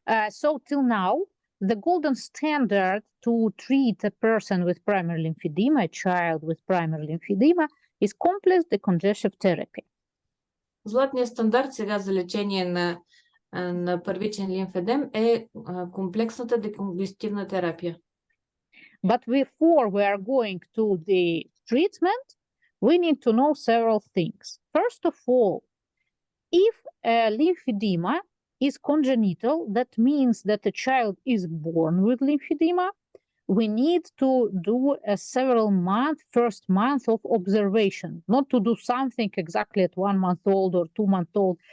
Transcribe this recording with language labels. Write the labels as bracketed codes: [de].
[en] So till now, the golden standard to treat a person with primary lymphedema, a child with primary lymphedema, is complex decongestive therapy. [bg] Златният стандарт сега за лечение на първичен лимфедем е комплексната деконгестивна терапия. [en] But before we are going to the treatment, we need to know several things. First of all, if a lymphedema is congenital, that means that a child is born with lymphedema, we need to do a first month of observation, not to do something exactly at 1 month old or 2 months old.